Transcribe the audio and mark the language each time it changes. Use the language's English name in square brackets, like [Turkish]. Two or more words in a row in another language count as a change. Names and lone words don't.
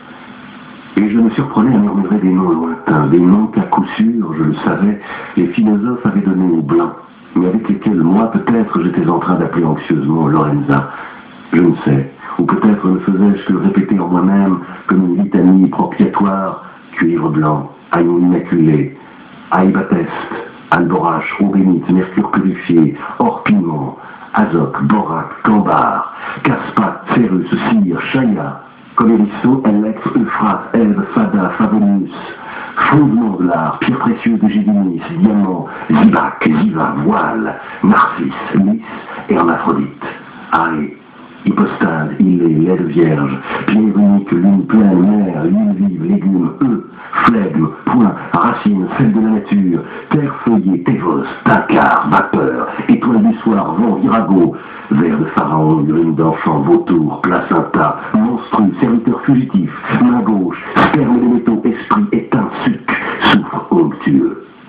[French] Et je me surprenais à murmurer des noms lointains, des noms qu'à coup sûr, je le savais, les philosophes avaient donnés aux blancs, mais avec lesquels moi, peut-être, j'étais en train d'appeler anxieusement Lorenza. Je ne sais, ou peut-être ne faisais-je que répéter en moi-même comme une litanie propiatoire, cuivre blanc, agneau immaculé, aïbateste, alborache, eau bénite, mercure purifié, orpiment, azoc, borac, cambar, caspat, cérus, cire, chaya, Colérisso, Alex, Euphrate, Ève, Fada, Favonius, fondement de l'art, pierre précieuse de Gédinis, diamant, zibac, ziva, voile, narcisse, lys, hermaphrodite, aïe, hypostase, ilée, lait de vierge, pierre unique, lune pleine, mer, lune vive, légumes, œufs, flegme, point, racine, fête de la nature, terre feuillée, tévos, tacar, vapeur, étoile du soir, vent, virago, vers de pharaon, urine d'enfant, vautour, placenta, monstrueux, serviteur fugitif, main gauche, sperme des métaux, esprit éteint, suc, souffle onctueux.